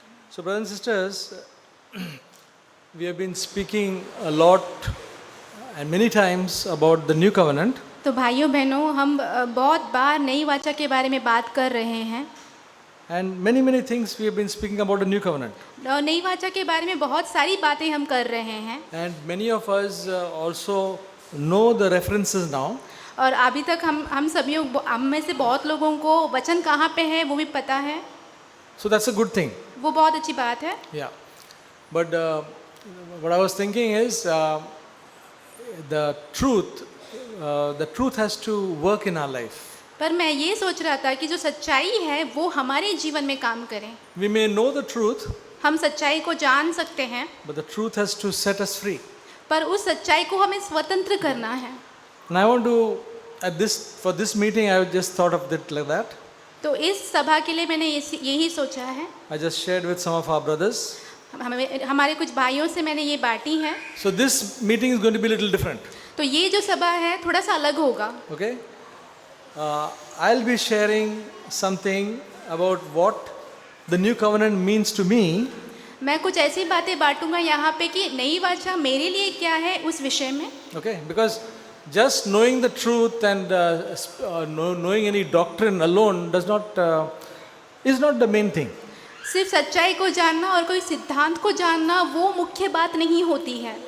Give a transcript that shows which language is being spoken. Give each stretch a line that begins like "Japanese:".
English: So, brothers and sisters, we have been speaking a lot and many times about the new covenant.
Hindi: तो भाइयों बहनों हम बहुत बार नई वाचा के बारे में बात कर रहे हैं
English: And many things we have been speaking about the new covenant.
Hindi: और नई वाचा के बारे में बहुत सारी बातें हम कर रहे हैं
English: And many of us also know the references now.
Hindi: और अभी तक हम सभी हम में से बहुत लोगों को वचन कहाँ पे है वो भी पता है,
English: So that's a good thing.
Hindi: वो बहुत अच्छी बात है.
English: Yeah. But what I was thinking is the truth has to work in our life.
Hindi: पर मैं ये सोच रहा था कि जो सच्चाई है वो हमारे जीवन में काम करे.
English: We may know the truth,
Hindi: हम सच्चाई को जान सकते हैं
English: but the truth has to set us free.
Hindi: पर उस सच्चाई को हमें स्वतंत्र करना है.
English: And I want to, for this meeting, I just thought of it like that.
Hindi: तो इस सभा के लिए मैंने यही सोचा है.
English: I just shared with some of our brothers.
Hindi: हमारे कुछ भाइयों से मैंने ये बांटी है.
English: So this meeting is going to be a little different.
Hindi: तो ये जो सभा है थोड़ा सा अलग होगा.
English: Okay? I'll be sharing something about what the new covenant means to me.
Hindi: मैं कुछ ऐसी बातें बांटूंगा यहाँ पे कि नई वाचा मेरे लिए क्या है उस विषय में.
English: Okay? Because just knowing the truth and knowing any doctrine alone is not the main thing.
Hindi: सिर्फ सच्चाई को जानना और कोई सिद्धांत को जानना वो मुख्य बात नहीं होती है.